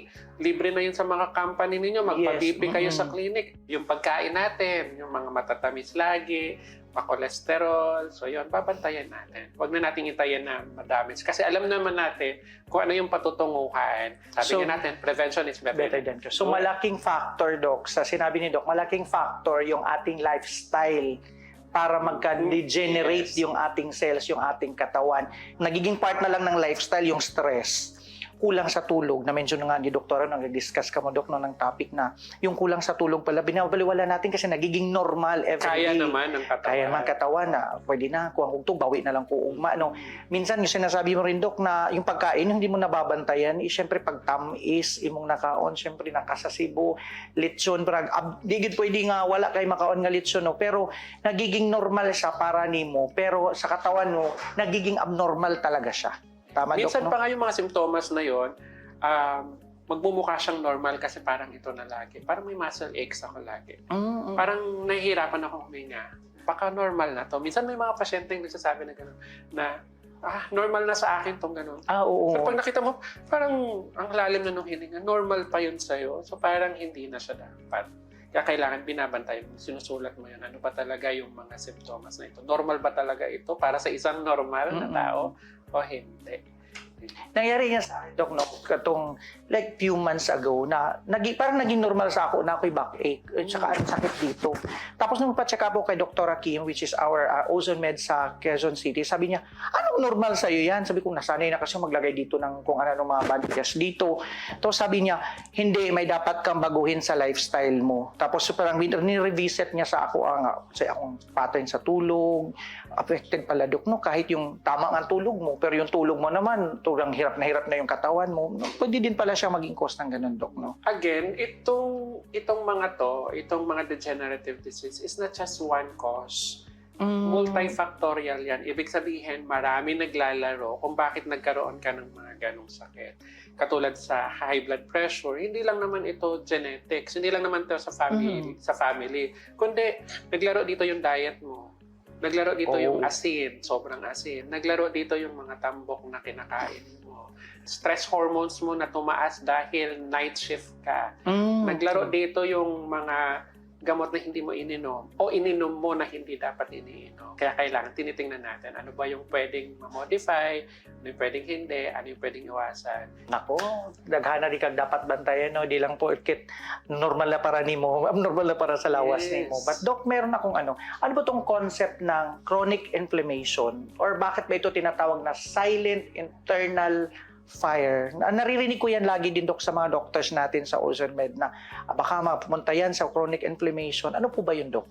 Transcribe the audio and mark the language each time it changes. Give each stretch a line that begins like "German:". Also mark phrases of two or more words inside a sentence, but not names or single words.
Filipino: Libre na yun sa mga company ninyo. Magpa-BP kayo sa clinic. Yung pagkain natin, yung mga matatamis lagi, pa-cholesterol. So, yun, babantayan natin. Huwag na natin itayin na madamage. Kasi alam naman natin kung ano yung patutunguhan. Sabi nga natin,
English: prevention is better than cure.
Filipino: So, malaking factor, Doc, sa sinabi ni Doc, malaking factor yung ating lifestyle para magka-degenerate yung ating cells, yung ating katawan. Nagiging part na lang ng lifestyle yung stress. Kulang sa tulog. Na-mention nga ni Doktora nung nag-discuss ka mo, Dok, no, ng topic na yung kulang sa tulog pala, binabaliwala natin kasi nagiging normal every Kaya day. naman ng katawan. Kaya naman katawan na pwede na,
Cebuano: kuha kong to, bawi na lang ko ugma.
Filipino: No? Minsan yung sinasabi mo rin, Dok, na yung pagkain, hindi mo nababantayan,
Cebuano: syempre pag tamis, imong nakaon, syempre nakasasibo, lechon, digid pwede nga wala kay makaon nga lechon,
Filipino: no? Pero nagiging normal siya
Cebuano: para nimo,
Filipino: pero sa katawan mo, nagiging abnormal talaga siya. Tama, Minsan Dok, no? pa nga yung mga simptomas na yon, magmumukha siyang normal kasi parang ito na lagi. Parang may muscle aches ako lagi. Parang nahihirapan ako huminga. Baka normal na to. Minsan may mga pasyente yung nagsasabi na gano'n, na normal na sa akin tong gano'n. Oo. Pero pag nakita mo, parang ang lalim na nung hininga, normal pa yun sa'yo. So parang hindi na siya dapat. Kaya kailangan binabantay mo, sinusulat mo yun. Ano ba talaga yung mga simptomas na ito? Normal ba talaga ito para sa isang normal na tao o hindi? Nangyari yan sa akin, Dok, no? Katong
English: like few months ago
Filipino: na parang naging normal sa ako na ako'y backache at saka ang sakit dito. Tapos nung pa-check up ako kay Dr. Kim, which is our Ozone Med sa Quezon City, sabi niya, anong normal sa'yo yan? Sabi ko, nasanay na kasi maglagay dito ng kung ano mga body test dito. Tapos sabi niya, hindi, may dapat kang baguhin sa lifestyle mo. Tapos parang ni-revisit niya sa ako sa akong pattern sa tulog, affected pala, Dok, no? Kahit yung tama nga tulog mo, pero yung tulog mo naman, tulang hirap na yung katawan mo, no? Pwede din pala siya maging cause ng ganun, Dok, no? Again, itong mga
English: degenerative disease is not just one cause.
Filipino: Multifactorial yan. Ibig sabihin, marami naglalaro kung bakit nagkaroon ka ng mga ganong sakit. Katulad sa high blood pressure, hindi lang naman ito genetics, hindi lang naman ito sa family, kundi naglaro dito yung diet mo. Naglaro dito yung asin, sobrang asin. Naglaro dito yung mga tambok na kinakain mo.
English: Stress hormones
Filipino: mo na tumaas dahil
English: night shift
Filipino: ka. Naglaro dito yung mga gamot na hindi mo ininom o ininom mo na hindi dapat iniinom. Kaya kailangan tinitingnan natin ano ba yung pwedeng ma-modify, ano yung pwedeng hindi, ano yung pwedeng iwasan.
Cebuano: Nako, daghana di kag dapat bantayan, no? Di lang po ikit normal na para nimo, abnormal na para sa lawas nimo.
Filipino: But Doc, meron akong ano ba tong concept ng
English: chronic inflammation
Filipino: or bakit ba ito tinatawag na
English: silent internal fire?
Filipino: Naririnig ko yan lagi din, Dok, sa mga doctors natin sa Ozone Med na baka mapumunta yan sa
English: chronic inflammation.
Filipino: Ano po ba yun, Dok?